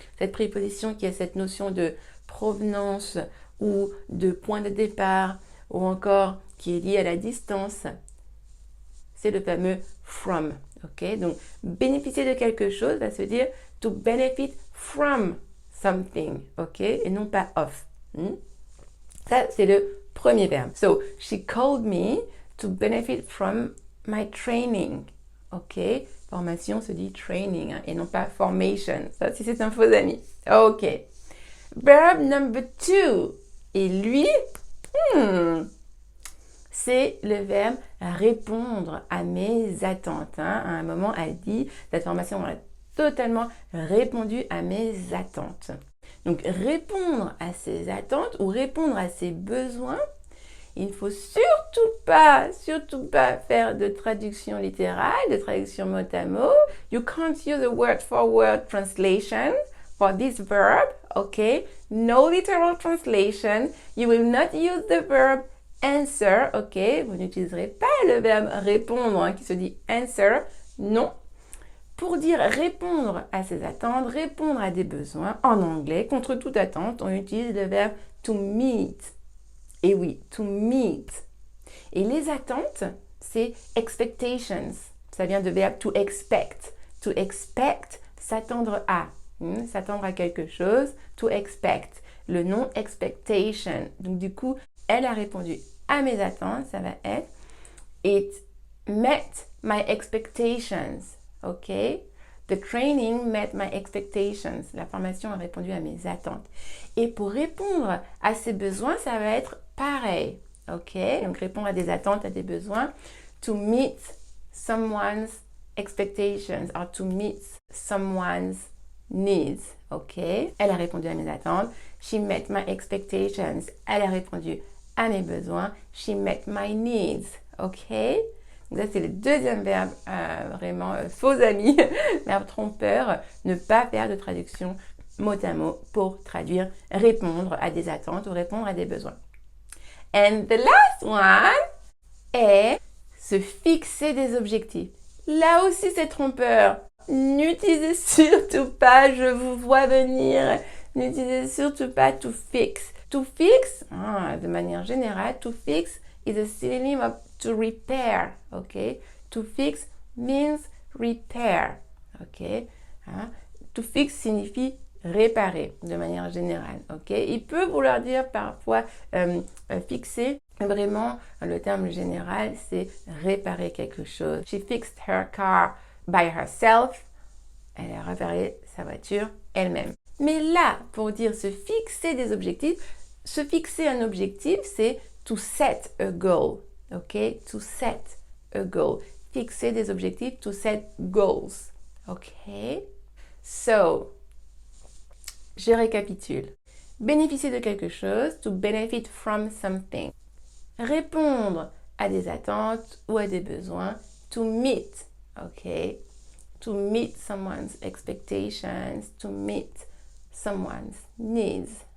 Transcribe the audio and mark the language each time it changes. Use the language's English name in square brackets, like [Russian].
[French] Cette préposition qui a cette notion de provenance ou de point de départ ou encore qui est liée à la distance. C'est le fameux from, ok? Donc, bénéficier de quelque chose va se dire [English] to benefit from something, [French] ok? Et non pas of. Ça, c'est le premier verbe. [English] So, she called me to benefit from my training, ok? [French] Formation se dit training et non pas formation. Ça, si c'est un faux ami. Ok. [English] Verb number 2. [French] Et lui, c'est le verbe répondre à mes attentes. À un moment, elle dit, cette formation a totalement répondu à mes attentes. Donc, répondre à ses attentes ou répondre à ses besoins, il ne faut surtout pas faire de traduction littérale, de traduction mot à mot. [English] You can't use a word-for-word translation for this verb, okay? No literal translation. You will not use the verb answer, ok? [French] Vous n'utiliserez pas le verbe répondre qui se dit answer, non. Pour dire répondre à ses attentes, répondre à des besoins, en anglais, contre toute attente, on utilise le verbe to meet. Et oui, to meet. Et les attentes, c'est expectations. Ça vient de verbe to expect. To expect, s'attendre à. S'attendre à quelque chose, to expect. Le nom expectation. Donc du coup, elle a répondu à mes attentes, ça va être [English] it met my expectations, [French] ok? [English] The training met my expectations. [French] La formation a répondu à mes attentes. Et pour répondre à ses besoins, ça va être pareil, ok? Donc répondre à des attentes, à des besoins. To meet someone's expectations or to meet someone's needs, ok? Elle a répondu à mes attentes. [English] She met my expectations. [French] Elle a répondu à mes besoins. [English] She met my needs, [French] ok? Donc ça, c'est le deuxième verbe, vraiment faux ami, verbe trompeur, ne pas faire de traduction mot à mot pour traduire répondre à des attentes ou répondre à des besoins. [English] And the last one [French] est se fixer des objectifs. Là aussi, c'est trompeur. N'utilisez surtout pas, je vous vois venir, n'utilisez surtout pas to fix. [English] To fix, [French] de manière générale, [English] to fix is a synonym of to repair, ok? To fix means repair, ok? [French] To fix signifie réparer de manière générale, ok? Il peut vouloir dire parfois fixer. Vraiment, le terme général, c'est réparer quelque chose. [English] She fixed her car by herself. [French] Elle a réparé sa voiture elle-même. Mais là, pour dire se fixer des objectifs, se fixer un objectif, c'est [English] to set a goal. Ok? To set a goal. [French] Fixer des objectifs, [English] to set goals. Ok? So, [French] je récapitule. Bénéficier de quelque chose, [English] to benefit from something. [French] Répondre à des attentes ou à des besoins, [English] to meet. Ok? To meet someone's expectations, to meet someone's needs.